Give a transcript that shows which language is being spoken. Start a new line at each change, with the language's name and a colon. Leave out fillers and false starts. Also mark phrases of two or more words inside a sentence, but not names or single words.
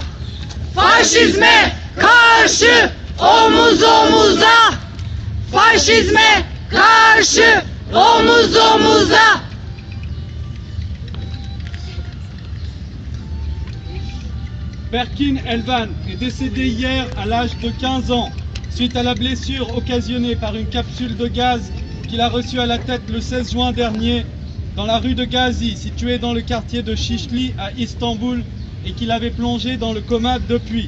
Turkish: Faşizme karşı omuz omuza. Faşizme karşı omuz omuza.
French: Berkin Elvan est décédé hier à l'âge de 15 ans suite à la blessure occasionnée par une capsule de gaz qu'il a reçue à la tête le 16 juin dernier dans la rue de Gazi, située dans le quartier de Şişli à Istanbul, et qu'il avait plongé dans le coma depuis.